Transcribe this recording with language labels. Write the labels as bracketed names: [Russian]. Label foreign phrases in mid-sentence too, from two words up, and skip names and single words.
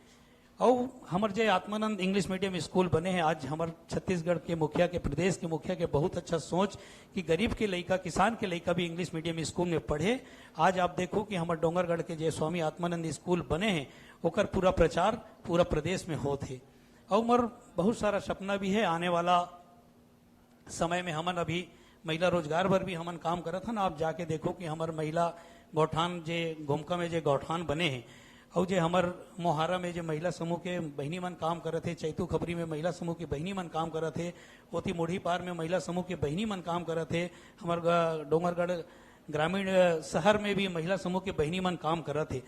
[Chhattisgarhi] और हमारे जे आत्मानंद [English] English medium school [Chhattisgarhi] बने हैं, आज हमारे छत्तीसगढ़ के मुखिया के, प्रदेश के मुखिया के बहुत अच्छा सोच कि गरीब के लड़का, किसान के लड़का भी [English] English medium school [Chhattisgarhi] में पढ़े। आज आप देखो कि हमारे डोंगरगढ़ के जे स्वामी आत्मानंद स्कूल बने हैं, ओकर पूरा प्रचार पूरा प्रदेश में होते। और हमार बहुत सारा सपना भी है आने वाला समय में। हमन अभी महिला रोजगार पर भी हमन काम करत हन। आप जाके देखो कि हमार महिला गौठान जे घुमका में जे गौठान बने हैं, और जे हमर मोहारा में जे महिला समूह के बहनी मन काम करत है, चैतू खबरी में महिला समूह की बहनी मन काम करत है, ओती मोढ़ी पार में महिला समूह के बहनी मन काम करत है, हमार डोंगरगढ़ ग्रामीण शहर में भी महिला समूह के बहनी मन काम करत है।